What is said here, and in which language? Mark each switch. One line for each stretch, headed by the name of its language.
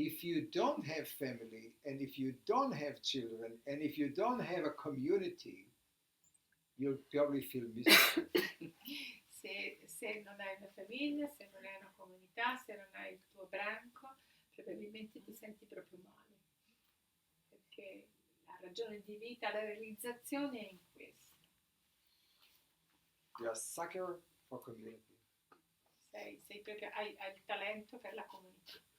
English: If you don't have family, and if you don't have children, and if you don't have a community, you'll probably feel miserable.
Italian: Se non hai una famiglia, se non hai una comunità, se non hai il tuo branco, probabilmente ti senti proprio male. Perché la ragione di vita, la realizzazione è in questo.
English: You're a sucker for community.
Italian: Sei proprio, hai il talento per la comunità.